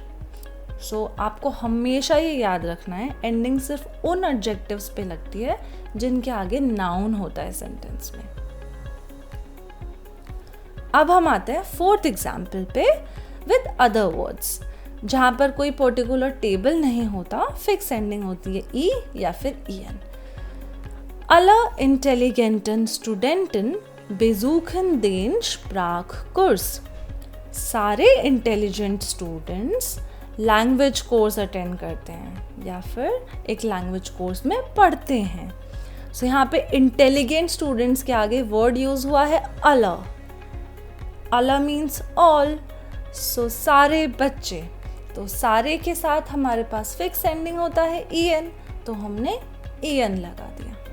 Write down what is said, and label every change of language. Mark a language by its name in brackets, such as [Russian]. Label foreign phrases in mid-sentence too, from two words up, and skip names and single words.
[Hindi] सो आपको हमेशा ये याद रखना है, एंडिंग सिर्फ उन एडजेक्टिव्स पे लगती है जिनके आगे नाउन होता है सेंटेंस में। अब हम आते हैं [English] fourth example [Hindi] पे [English] with other words, [Hindi] जहाँ पर कोई [English] particular table [Hindi] नहीं होता, [English] fixed ending [Hindi] होती है ई या फिर en। [German] Alle intelligenten Studenten besuchen den Sprachkurs। [Hindi] सारे [English] intelligent students language course attend [Hindi] करते हैं या फिर एक [English] language course [Hindi] में पढ़ते हैं। सो यहाँ पे [English] intelligent students [Hindi] के आगे [English] word use [Hindi] हुआ है alle। alle [English] means all, [Hindi] सो सारे बच्चे, तो सारे के साथ हमारे पास [English] fixed ending [Hindi] होता है en, तो हमने en लगा दिया।